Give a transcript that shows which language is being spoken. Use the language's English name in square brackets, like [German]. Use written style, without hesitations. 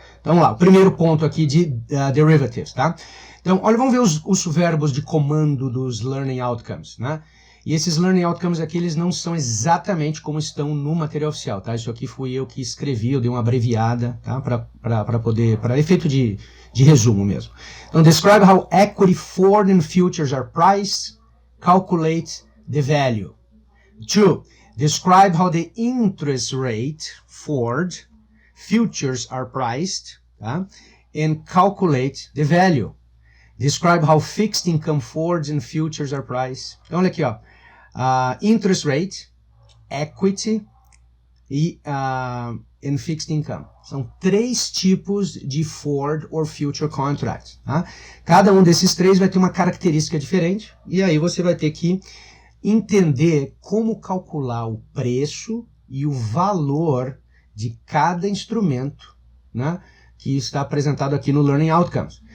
[Portuguese] Então vamos lá, o primeiro ponto aqui de Derivatives, tá? Então, olha, vamos ver os verbos de comando dos Learning Outcomes, né? E esses Learning Outcomes aqui, eles não são exatamente como estão no material oficial, tá? Isso aqui fui eu que escrevi, eu dei uma abreviada, tá? Para efeito de resumo mesmo. [English] Então, describe how equity forward and futures are priced, calculate the value. 2. Describe how the interest rate forward futures are priced, tá? And calculate the value. Describe how fixed income forwards and futures are priced. [Portuguese] Então, olha aqui, ó. [English] Interest rate, equity e and fixed income. [Portuguese] São 3 tipos de [English] forward or future contracts, [Portuguese] tá? Cada um desses 3 vai ter uma característica diferente e aí você vai ter que entender como calcular o preço e o valor de cada instrumento, né, que está apresentado aqui no Learning Outcomes.